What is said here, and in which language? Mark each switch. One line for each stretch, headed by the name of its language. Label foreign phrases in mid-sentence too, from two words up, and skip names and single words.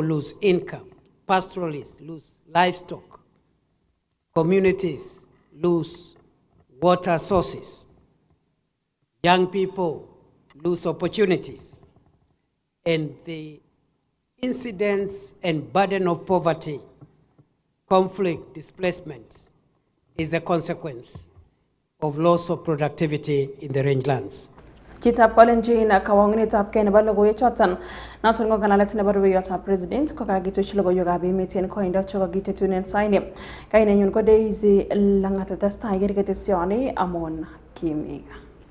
English: lose income, pastoralists lose livestock, communities lose water sources, young people lose opportunities, and the incidence and burden of poverty, conflict, displacement is the consequence of loss of productivity in the rangelands.
Kalenjin: Chitab Kalenjin kawangnitab kay nebo logoiwechoton noton ko ngalalet nebo rubeiwotab president ko kakituch logoiywekab emet en koindo chekokitetunen saini. Kainenyun ko Daisy Langat testai ketesioni Langat Kimii Gaa.